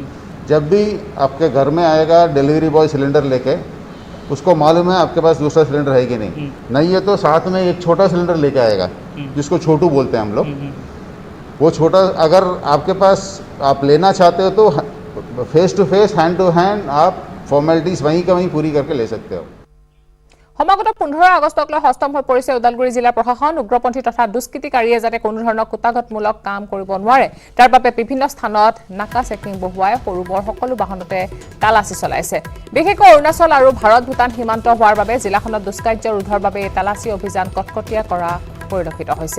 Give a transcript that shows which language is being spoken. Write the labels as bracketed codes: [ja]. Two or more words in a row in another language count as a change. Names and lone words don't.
[hi] जब भी आपके घर में आएगा [en] delivery boy [hi] सिलेंडर लेके, उसको मालूम है आपके पास दूसरा सिलेंडर है कि नहीं है तो साथ में एक छोटा सिलेंडर लेके आएगा, जिसको छोटू बोलते हैं हम लोग। वो छोटा अगर आपके पास आप लेना चाहते हो तो [en] face to face, hand to hand [hi] आप फॉर्मेलिटीज़ वहीं का वहीं पूरी करके ले सकते हो। [as] সমাগত 15 আগষ্টক লৈ হস্তম হৈ পৰিছে ওদালগুৰি জিলা প্ৰশাসন। উগ্ৰপন্থী তথা দুষ্কৃতিকাৰীয়ে যাতে কোনো ধৰণৰ কুটাঘাতমূলক কাম কৰিব নোৱাৰে তাৰ বাবে বিভিন্ন স্থানত নাকা চেকিং বহুৱাই সৰু বৰ সকলো বাহনতে তালাচী চলাইছে। বিশেষকৈ অৰুণাচল আৰু ভাৰত ভূটান সীমান্ত হোৱাৰ বাবে জিলাখনত দুষ্কাৰ্য ৰোধৰ বাবে এই তালাচী অভিযান কটকটীয়া কৰা পৰিলক্ষিত হৈছে।